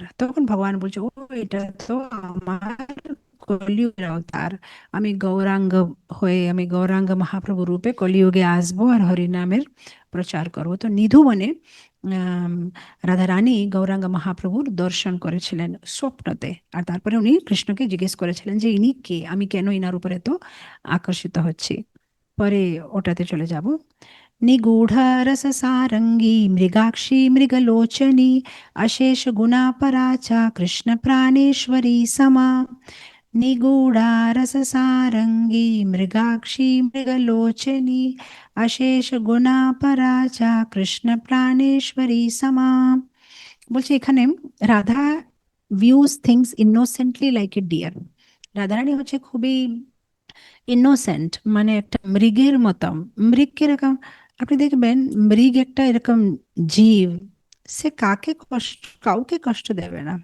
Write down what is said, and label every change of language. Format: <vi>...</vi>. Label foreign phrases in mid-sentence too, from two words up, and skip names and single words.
<bn>তখন ভগবান বলছে, ও এটা তো আমার কলিযুগের অবতার, আমি গৌরাঙ্গ হয়ে, আমি গৌরাঙ্গ মহাপ্রভু রূপে কলিযুগে আসবো আর হরিনামের প্রচার করবো। তো নিধু মানে আম, রাধা রানী গৌরাঙ্গ মহাপ্রভুর দর্শন করেছিলেন স্বপ্নতে, আর তারপরে উনি কৃষ্ণকে জিজ্ঞেস করেছিলেন যে ইনি কে, আমি কেন ইনার উপরে তো আকর্ষিত হচ্ছি। পরে ওটাতে চলে যাব।</bn> <sa>निगूढरससारङ्गी मृगाक्षी मृगलोचनी, अशेषगुणापरा च कृष्णप्राणेश्वरी समा। निगूढारससारङ्गी मृगाक्षी मृगलोचनी, अशेषगुणापरा च कृष्णप्राणेश्वरी समा।</sa> <bn>বলছে এখানে</bn> <en>Radha views things innocently like a deer.</en> <bn>রাধারানী হচ্ছে খুবই ইনোসেন্ট, মানে একটা মৃগের মতো। মৃগ কিরকম, আপনি দেখবেন মৃগ একটা এরকম জীব, সে কাউকে কষ্ট দেবে না।</bn>